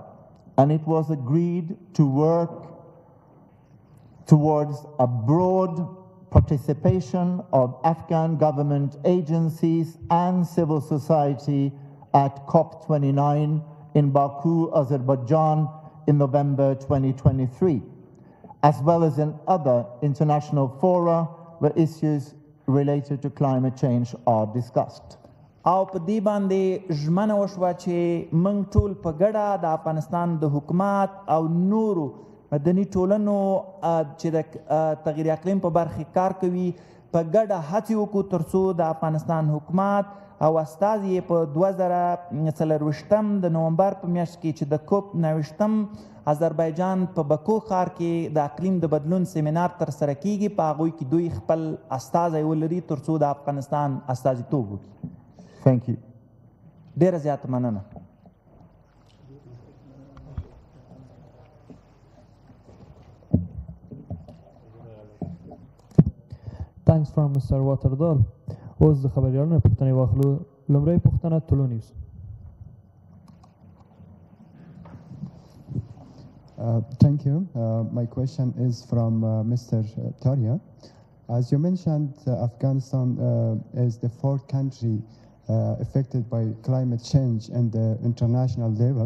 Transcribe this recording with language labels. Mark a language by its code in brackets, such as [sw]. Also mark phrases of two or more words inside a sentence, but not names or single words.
[en] And it was agreed to work towards a broad participation of Afghan government agencies and civil society at COP29 in Baku, Azerbaijan in November 2023, as well as in other international fora where issues related to climate change are discussed. [ps] او په دې باندې ژمنه وشوه چې موږ ټول په ګډه د افغانستان د حکومت او نورو مدني ټولنو چې د تغییر اقلیم په برخه کار کوي په ګډه هڅې وکړو تر څو د افغانستان حکومت او استازي یې په 2024 د نومبر په میاشت کې چې د کوپ 29 آذربایجان په بکو ښار کې د اقلیم د بدلون سیمینار ترسره کیږي، په هغوی کې دوی خپل استازی ولري تر څو د افغانستان استازیتوب وکړي. [en] Thank you. [ps] ډېره زیاته مننه. [en] Thanks from Mr. Waterdal. [ps] اوس د خبریالانو پوښتنې واخلو. لومړی پوښتنه طلوع نیوز. [en] Thank you. My question is from Mr. Dari. As you mentioned, Afghanistan is the fourth country affected by climate change at the international level.